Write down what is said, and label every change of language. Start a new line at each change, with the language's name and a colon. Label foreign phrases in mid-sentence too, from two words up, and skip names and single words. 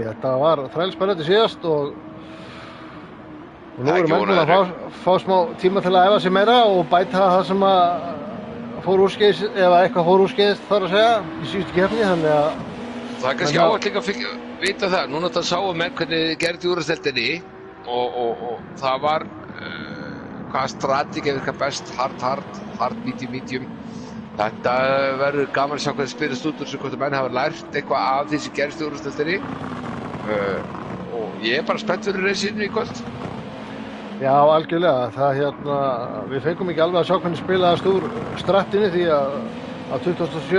Icelandic: Þetta var þrælspennandi síðast og nú erum við að fá smá tíma til að æfa sig meira og bæta það sem að fór úrskeiðis, ef eitthvað fór úrskeiðis þarf að segja, í síðustu keppni, þannig að það er kannski áhægt líka að vita það. Núna þetta sáum menn hvernig gerði úrvarsdeildinni og það var hvaða strategía virkar best,
English: hard, medium.
Icelandic: Þetta verður gaman að sjá hvernig spilast út úr sem hvort að menn hafa lært eitthvað af því sem gerist í úrvarsdeildinni og ég er bara spennt fyrir reisinu í kvöld. Já, algjörlega. Við fengum ekki alveg að sjá hvernig spilaðast úr strattinu því að 27.